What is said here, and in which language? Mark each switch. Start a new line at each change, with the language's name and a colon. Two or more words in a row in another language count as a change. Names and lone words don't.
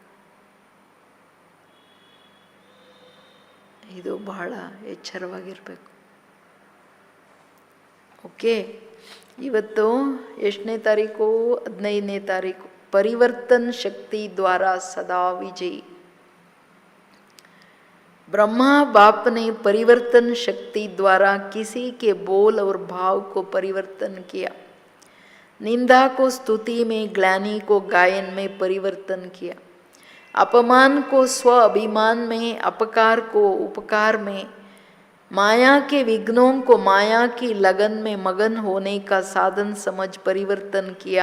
Kannada: ಇದು ಬಹಳ ಎಚ್ಚರವಾಗಿರಬೇಕು. ಓಕೆ, ಇವತ್ತು ಎಷ್ಟನೇ ತಾರೀಕು? 15ನೇ ತಾರೀಕು.
Hindi: परिवर्तन शक्ति द्वारा सदा विजयी. ब्रह्मा बाप ने परिवर्तन शक्ति द्वारा किसी के बोल और भाव को परिवर्तन किया. निंदा को स्तुति में, ग्लानि को गायन में परिवर्तन किया. अपमान को स्व अभिमान में, अपकार को उपकार में, माया के विघ्नों को माया की लगन में मगन होने का साधन समझ परिवर्तन किया.